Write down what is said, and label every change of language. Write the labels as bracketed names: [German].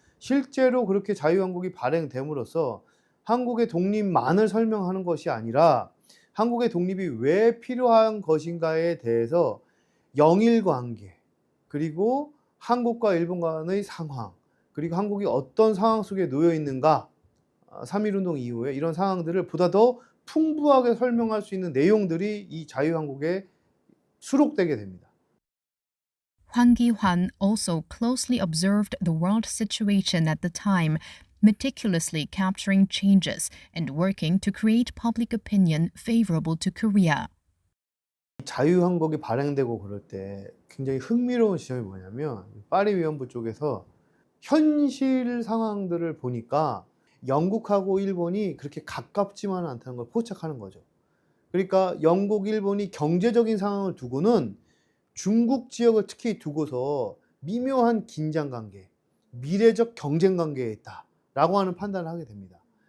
[Korean] 실제로 그렇게 자유한국이 발행됨으로써 한국의 독립만을 설명하는 것이 아니라 한국의 독립이 왜 필요한 것인가에 대해서 영일관계, 그리고 한국과 일본 간의 상황, 그리고 한국이 어떤 상황 속에 놓여 있는가, 3.1운동 이후에 이런 상황들을 보다 더 풍부하게 설명할 수 있는 내용들이 이 자유한국에 수록되게 됩니다. [English] Hwang Ki-hwan also closely observed the world situation at the time, meticulously capturing changes and working to create public opinion favorable to Korea. [Korean] 자유한국이 발행되고 그럴 때 굉장히 흥미로운 지점이 뭐냐면 파리 위원부 쪽에서 현실 상황들을 보니까 영국하고 일본이 그렇게 가깝지만은 않다는 걸 포착하는 거죠. 그러니까 영국, 일본이 경제적인 상황을 두고는 중국 지역을 특히 두고서 미묘한 긴장관계, 미래적 경쟁관계에 있다라고 하는 판단을 하게 됩니다.